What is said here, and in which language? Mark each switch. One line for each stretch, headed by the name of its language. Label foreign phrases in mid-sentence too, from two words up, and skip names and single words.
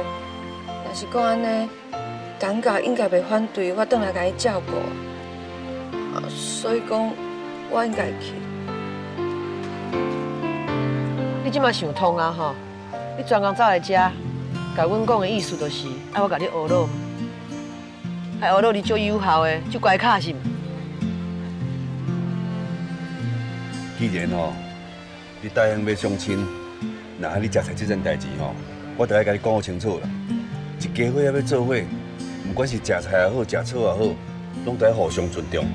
Min Nan Chinese: 若是讲安尼，陈家应该袂反对我转来甲伊照顾。所以讲，我应该会去。你即马想通啊吼！你专工走来遮，甲阮讲的意思就是爱我甲你学老，爱学老你足友好的，足乖巧是毋？既然吼，你答应要相亲。那你食菜这件代志吼，我就爱甲你讲好清楚啦。一家伙也要做伙，不管是食菜也好，食草也好，拢得互相尊重。